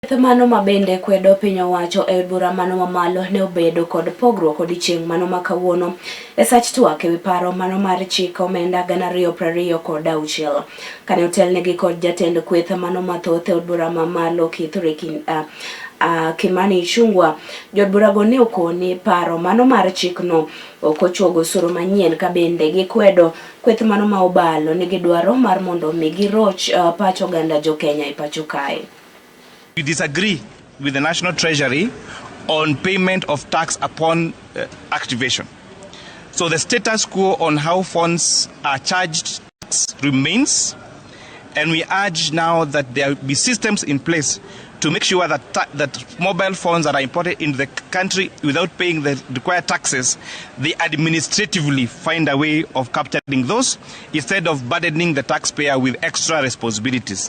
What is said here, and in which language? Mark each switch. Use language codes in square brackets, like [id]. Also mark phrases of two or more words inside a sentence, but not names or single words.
[luo] Mano mabende kwedo piny owacho e bura mano mamalo ne obedo kod pogruok odiochieng' mano makawuono e sach twak ewi paro mano mar Chik Omenda 2026 kane otelnegi kod jatend kweth mano mathoth e bura mamalo Kithure Kimani Ichung'wah. Jod go ne okoni paro mano mar chikno ok ochuogo osuru manyien ka bende gikwedo kweth mano ma obalo nigi dwaro mar mondo mi giroch pach oganda jo Kenya e pacho kae. [en] We disagree with the National Treasury on payment of tax upon activation. So the status quo on how funds are charged remains, and we urge now that there be systems in place to make sure that mobile phones that are imported into the country without paying the required taxes, they administratively find a way of capturing those instead of burdening the taxpayer with extra responsibilities.